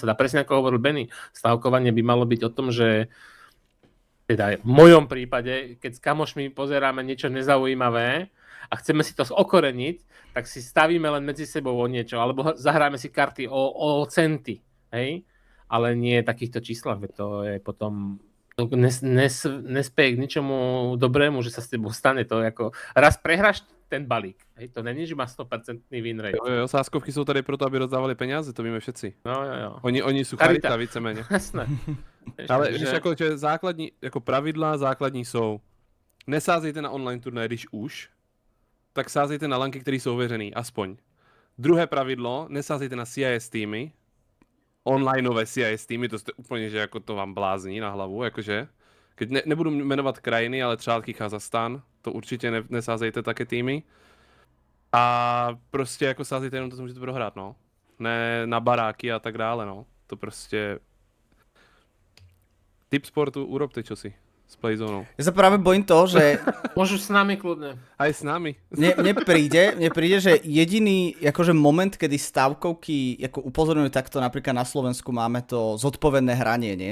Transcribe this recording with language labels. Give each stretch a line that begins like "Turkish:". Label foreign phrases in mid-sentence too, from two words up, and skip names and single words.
Slovak: A presne ako hovoril Benny, stavkovanie by malo byť o tom, že teda v mojom prípade, keď s kamošmi pozeráme niečo nezaujímavé a chceme si to okoreniť, tak si stavíme len medzi sebou o niečo, alebo zahráme si karty o centy, hej? Ale nie takýchto číslach, veď to je potom, to nespeje k ničomu dobrému, že sa s tebou stane to, ako raz prehráš ten balík, hej, to není, že má 100%
English: win rate.
Czech: Jo, sázkovky jsou tady proto, aby rozdávali peníze, to víme všetci. Jo.
Slovak: Oni sú charita víceméně.
Czech: Jasné. Ale víš, jako, že základní, jako pravidla základní jsou, nesázejte na online turnaj, když už, tak sázejte na lanky, které jsou ověřený, aspoň. Druhé pravidlo, nesázejte na CIS týmy, onlineové CIS týmy, to jste úplně, že jako to vám blázní na hlavu, jakože. Keď nebudu jmenovat krajiny, ale třeba Kazachstán, to určitě nesázejte také týmy. A prostě jako sázejte jenom to, co můžete prohrát, no. Ne na baráky a tak dále, no. To prostě...
Slovak: Tip sportu, urobte čosi s Playzonou. Ja sa práve bojím toho, že Môžu s nami kľudne. Aj s nami. mne príde, že jediný akože moment, kedy stavkovky ako upozorňujú takto, napríklad na Slovensku máme to zodpovedné hranie, nie?